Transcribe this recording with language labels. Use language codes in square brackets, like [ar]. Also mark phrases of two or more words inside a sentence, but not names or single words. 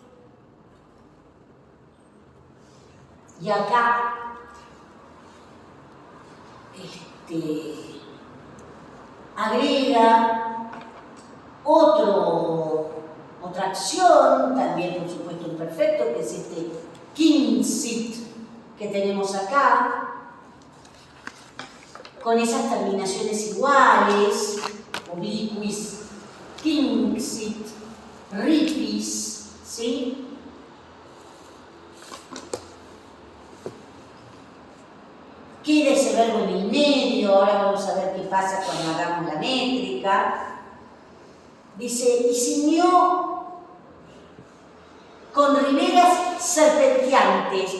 [es] Y acá agrega otra acción, también por supuesto imperfecto, que es este quinsit que tenemos acá, con esas terminaciones iguales, [la] obliquis, quinxit, ripis, [es] ¿sí? Queda ese verbo en el medio, ahora vamos a ver qué pasa cuando hagamos la métrica. Dice, y ciñó con riberas serpenteantes.